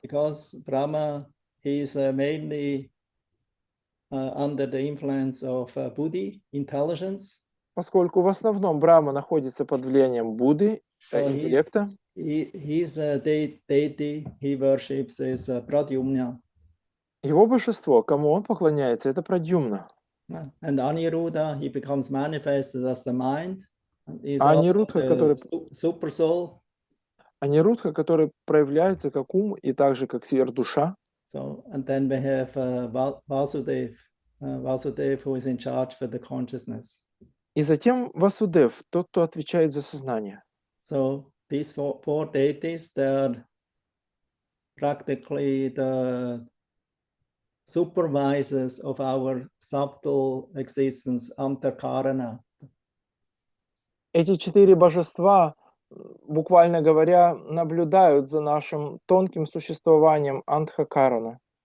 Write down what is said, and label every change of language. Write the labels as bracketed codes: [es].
[en] because Brahma is mainly under the influence of Buddhi, intelligence. [ru] поскольку в основном Брама находится под влиянием Будды, [en] So [ru] интеллекта. [en] his deity he worships is Pradyumna. [ru] Его божество, кому он поклоняется, это Прадьюмна. [en] And Aniruddha, he becomes manifested as the mind. He's [ru] А [en] also [ru] Анирудха, который [en] super soul. [ru] Анирудха, который проявляется как ум и также как сверхдуша. [en] So, and then we have Vasudev, Vasudev who is in charge for the consciousness. [ru] И затем Васудев, тот, кто отвечает за сознание. [en] So these four deities, they are practically the supervisors of our subtle existence, Antakarana. [ru] Эти четыре божества, буквально говоря, наблюдают за нашим тонким существованием Антхакарана.